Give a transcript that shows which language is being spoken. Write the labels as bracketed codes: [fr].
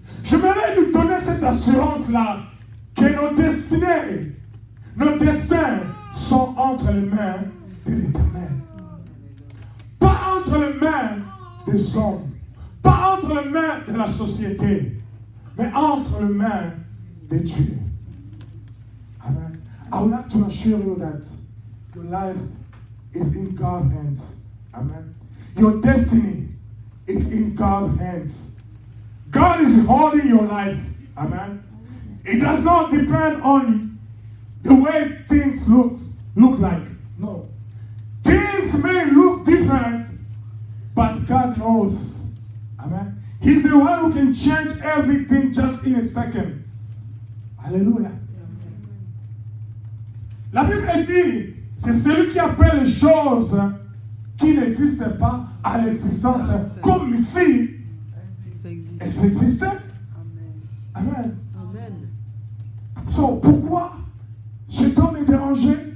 [fr] J'aimerais nous donner cette assurance-là que nos destinées, nos destins sont entre les mains de l'Éternel. Pas entre les mains des hommes, pas entre les mains de la société, mais entre les mains de Dieu. Amen. [en] I would like to assure you that your life is in God's hands. Amen. Your destiny is in God's hands. God is holding your life. Amen. It does not depend on the way things look like. No. Things may look different, but God knows. Amen. He's the one who can change everything just in a second. Hallelujah. [fr] La Bible dit, c'est celui qui appelle les choses qui n'existent pas à l'existence, comme ici, elles existaient. Amen. Amen. So, pourquoi cet homme est dérangé?